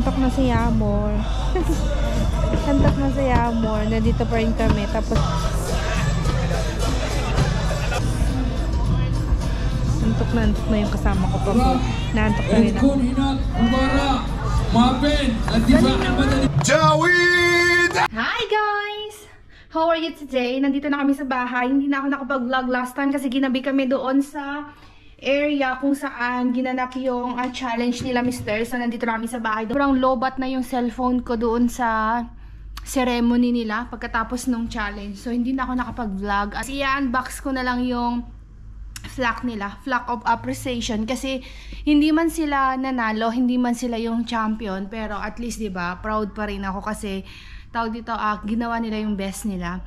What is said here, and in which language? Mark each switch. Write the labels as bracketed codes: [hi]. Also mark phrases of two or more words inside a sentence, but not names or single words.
[tl] Masaya More. Santok Masaya More. Nandito pa rin kami. Tapos antok na yung kasama ko pa. Naantok na rin ako. [ar] تكون هناك مباراة ما بين الدفاع المدني جاويد. [en] Hi guys! How are you today? [tl] Nandito na kami sa bahay. Hindi na ako nakapag-vlog [en] last time [tl] kasi ginabi kami doon sa area kung saan ginanap yung challenge nila Mr. So nandito na kami sa bahay. Sobrang lobat na yung cellphone ko doon sa ceremony nila pagkatapos nung challenge. So hindi na ako nakapag-vlog. As i-unbox ko na lang yung flag nila, [en] flag of appreciation, [tl] kasi hindi man sila nanalo, hindi man sila yung champion, pero [en] at least [tl] 'di ba, proud pa rin ako kasi tawag dito, ginawa nila yung best nila.